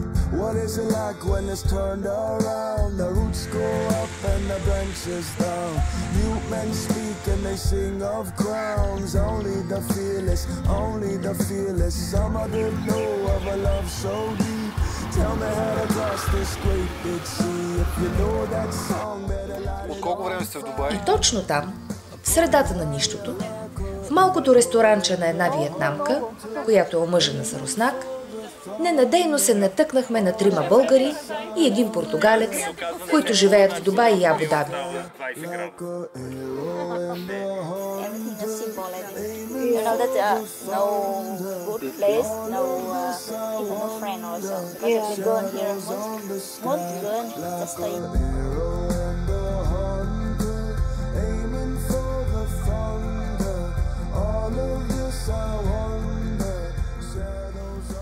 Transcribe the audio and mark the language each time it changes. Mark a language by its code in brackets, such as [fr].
[en] What is it like when it's turned around? The roots go up and the branches down. Mute men speak and they sing of crowns. Only the fearless. Some of them know of a love so deep. Tell me how to cross this great big sea. If you know that song, better light it. [bg] От колко време сте в Дубай? И точно там, в средата на нищото, в малкото ресторанче на една виетнамка, която е омъжена за руснак, ненадейно се натъкнахме на трима българи и един португалец, които живеят в Дубай и Абу Даби. [en] You know that no good place, no even no friend also. Because if we go in here mood good, just stay.